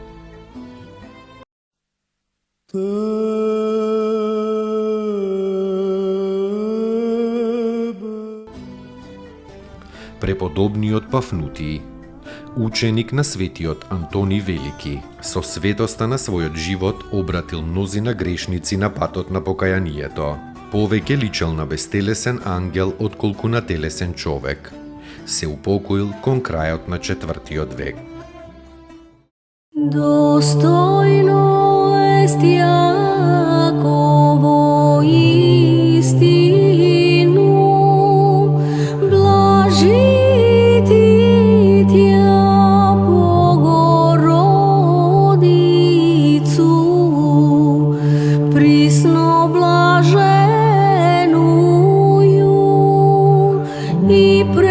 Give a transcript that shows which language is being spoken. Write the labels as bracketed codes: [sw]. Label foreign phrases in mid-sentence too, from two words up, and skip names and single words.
[mk] Преподобниот Пафнутиј, ученик на светиот Антони Велики, со светоста на својот живот обратил мнозина грешници на патот на покајанието. Повеќе личел на безтелесен ангел отколку на телесен човек. Се упокоил кон крајот на 4. век. [cu] Достојно ест Јаково истину, блажити тја Богородицу, присно блаженују и